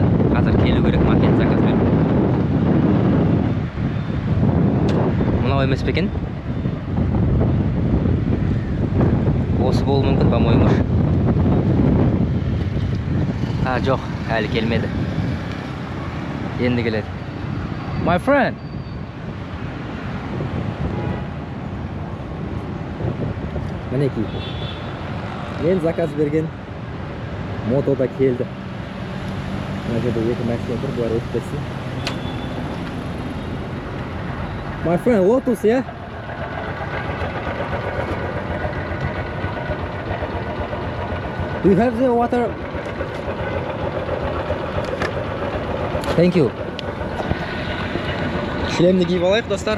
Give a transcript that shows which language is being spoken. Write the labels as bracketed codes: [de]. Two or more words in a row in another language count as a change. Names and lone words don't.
[kk] Қазір келу керек, макет заказ беріп. Мынау емес пе екен? Осы болуы мүмкін, по-моему. Жоқ, әлі келмеді. Енді келеді. [en] My friend. [kk] Мінекей. Мен заказ берген мотода келді. Мына жерде екі машина тұр, бұлар өтіп кетсін. [en] My friend, Lotus, yeah? Do you have the water? Thank you. [kk] Шлемді киіп алайық, достар.